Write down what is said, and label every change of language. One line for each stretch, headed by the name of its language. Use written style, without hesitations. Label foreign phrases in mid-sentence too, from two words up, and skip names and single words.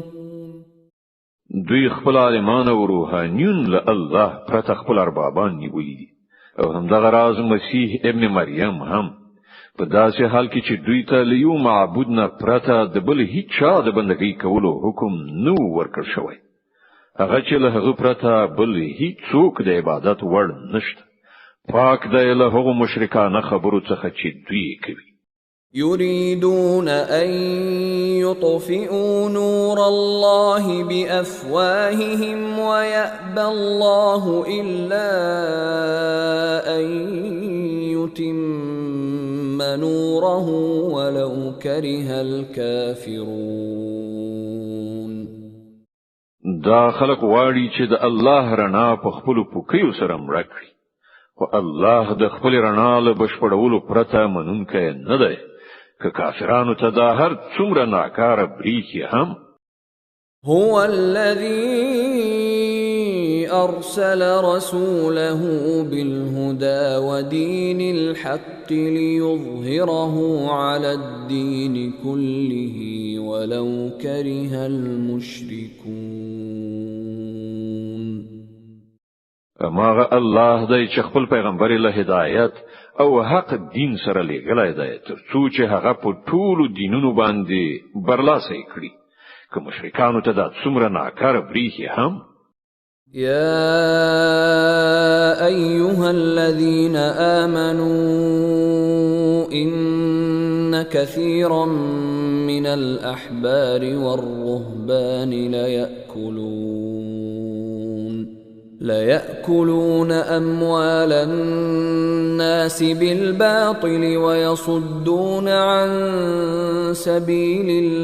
Pashto: دوی خپل عالمان او روحانیون له الله پرته خپل اربابان نیولي دي او همدغه راز مسیح ابن مریم هم په داسې حال کې چې دوی ته له یو معبود نه پرته د بل هیڅ چا د بندګۍ کولو حکم نه ورکړ شوی هغه چې له هغه پرته بل هیڅ څوک د عبادت وړ نشته پاک دی له هغو مشرکانه خبرو څخه چې دوی کوي
Arabic: يريدون أن يطفئوا نور الله بأفواههم ويأبى الله إلا أن يتم نوره ولو كره الكافرون
Pashto: دا خلق واړي چې د الله رڼا په خپل پوکیو سره مړ کړي او الله د خپل رڼا له بشپړولو پرته منونکی نه دی که کافرانو ته دا هر څومره ناکاره بریښي هم
Arabic: هو الذي أرسل رسوله بالهدى ودين الحق ليظهره على الدين كله ولو كره المشركون
Pashto: اماغه الله دی چې خپل پیغمبر له هدایت او حق دین سره لګلای دی تر څو چې هغه په ټولو دینونو باندې برلاسه کړي که مشرکانو ته دا څومره ناکاره بریښي هم
Arabic: يا أيها الذين آمنوا إن كثيرا من الأحبار والرهبان ليأكلون أموال الناس بالباطل ويصدون عن سبيل